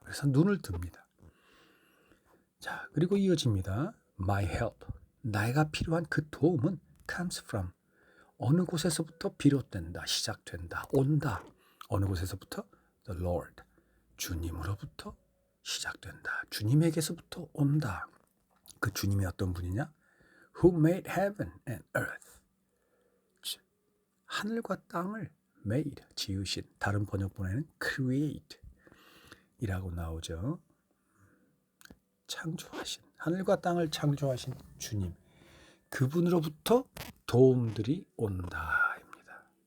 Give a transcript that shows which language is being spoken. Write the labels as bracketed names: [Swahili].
[Korean] 그래서 눈을 듭니다. 자, 그리고 이어집니다. [English] My help. [Korean] 내가 필요한 그 도움은 [English] comes from. [Korean] 어느 곳에서부터 비롯된다, 시작된다, 온다. 어느 곳에서부터? [English] The Lord. [Korean] 주님으로부터 시작된다. 주님에게서부터 온다. 그 주님이 어떤 분이냐? [English] Who made heaven and earth. [Korean] 하늘과 땅을 made, 지으신. 다른 번역본에는 create 이라고 나오죠. 창조하신, 하늘과 땅을 창조하신 주님, 그분으로부터 도움들이 온다입니다.